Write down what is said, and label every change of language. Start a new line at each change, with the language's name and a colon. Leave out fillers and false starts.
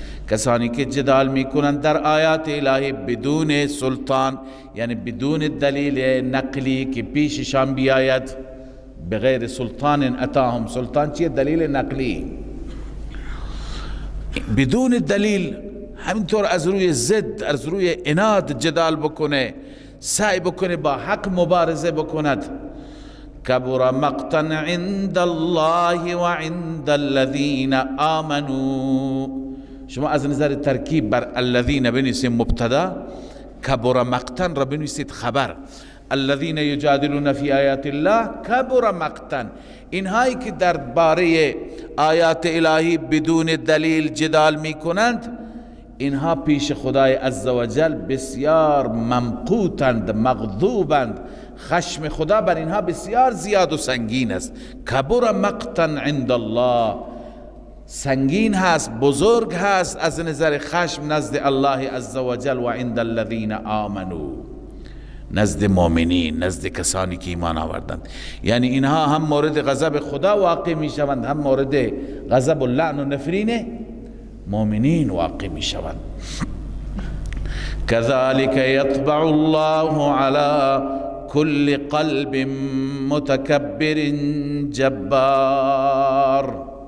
Persian: کسانی که جدال می کنند در آیات الهی بدون سلطان، یعنی بدون دلیل نقلی که پیششان بیاید.
Arabic: بغیر سلطان اتاهم،
Persian: سلطان چیه؟ دلیل نقلی. بدون دلیل، همینطور از روی ضد، از روی عناد جدال بکنه، سعی بکنه با حق مبارزه بکند.
Arabic: کبر مقتا عند الله و عند الذین آمنوا.
Persian: شما از نظر ترکیب بر الذین بنویسید مبتدا، کبر مقتا را بنویسید خبر.
Arabic: الذين يجادلون في آیات الله کبر مقتا،
Persian: اینهایی که در باره آیات الهی بدون دلیل جدال می کنند، اینها پیش خدای عزوجل بسیار ممقوتند، مغضوبند. خشم خدا بر اینها بسیار زیاد و سنگین است.
Arabic: کبر مقتا عند الله،
Persian: سنگین هست، بزرگ هست از نظر خشم نزد الله عزوجل.
Arabic: و عند الذين آمنوا،
Persian: نزد مؤمنین، نزد کسانی که ایمان آوردند. یعنی اینها هم مورد غضب خدا واقع می شوند، هم مورد غضب و لعن و نفرین مؤمنین واقع می شوند.
Arabic: كذلك يطبع الله على كل قلب متكبر جبار.